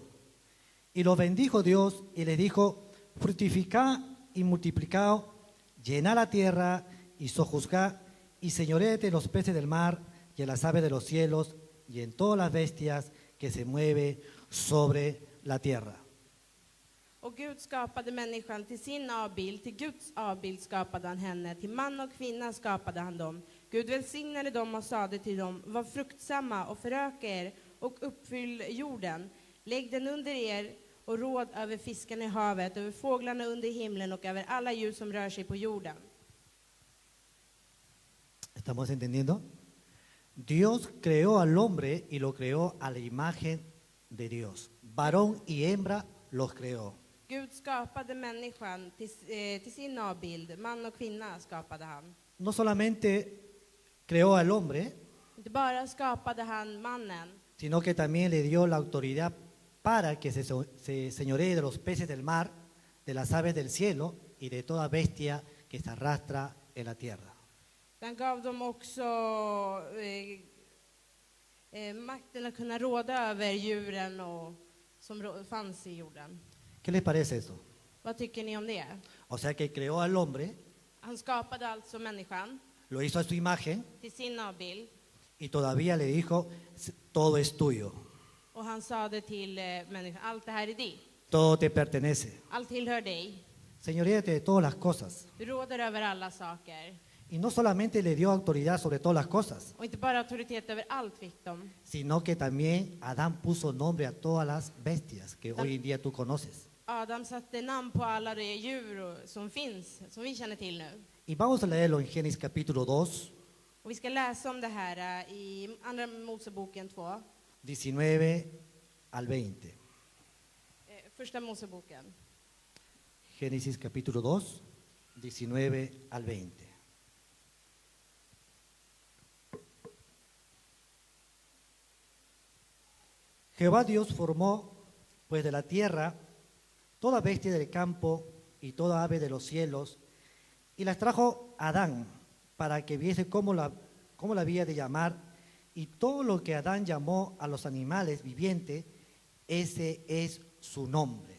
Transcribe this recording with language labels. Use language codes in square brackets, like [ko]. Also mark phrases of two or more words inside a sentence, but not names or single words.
[es] Y los bendijo Dios y les dijo, fructificad y multiplicaos, llenad la tierra y sojuzgad, y señoread en los peces del mar y en las aves de los cielos y en todas las bestias que se mueven sobre la tierra. [sv] Och Gud skapade människan till sin avbild, till Guds avbild skapade han henne, till man och kvinna skapade han dem. Gud välsignade dem och sade till dem, var fruktsamma och föröka er och uppfyll jorden. Lägg den under er och råd över fiskarna i havet, över fåglarna under himlen och över alla djur som rör sig på jorden. [es] ¿Estamos entendiendo? Dios creó al hombre y lo creó a la imagen de Dios. Varón y hembra los creó. [sv] Gud skapade människan till sin avbild, man och kvinna skapade han. [es] No solamente creó al hombre, [sv] Inte bara skapade han mannen, [es] sino que también le dio la autoridad para que se señoree de los peces del mar, de las aves del cielo y de toda bestia que se arrastra en la tierra. [sv] han gav dem också makten att kunna råda över djuren och, som fanns i jorden. [es] ¿Qué les parece eso? [sv] Vad tycker ni om det? [es] O sea que creó al hombre, [sv] Han skapade alltså människan [es] lo hizo a su imagen [sv] till sin avbild [es] y todavía le dijo, todo es tuyo, [sv] och han sade till människan, allt det här är ditt. [es] todo te pertenece. [sv] Allt tillhör dig. [es] Señoreate de todas las cosas. [sv] Du råder över alla saker. [es] Y no solamente le dio autoridad sobre todas las cosas, [sv] Och inte bara auktoritet över allt fick de. [es] sino que también Adán puso nombre a todas las bestias que hoy en día tú conoces. [sv] Adam satte namn på alla de djur som finns, som vi känner till nu. [es] Y vamos a leerlo en Génesis capítulo 2, [sv] Och vi ska läsa om det här i Andra Moseboken 2. [es] 19 al 20. [sv] Första Moseboken. [es] Génesis capítulo 2, 19 al 20. Jehová Dios formó pues de la tierra toda bestia del campo y toda ave de los cielos, y las trajo Adán para que viese cómo la había de llamar, y todo lo que Adán llamó a los animales vivientes, ese es su nombre.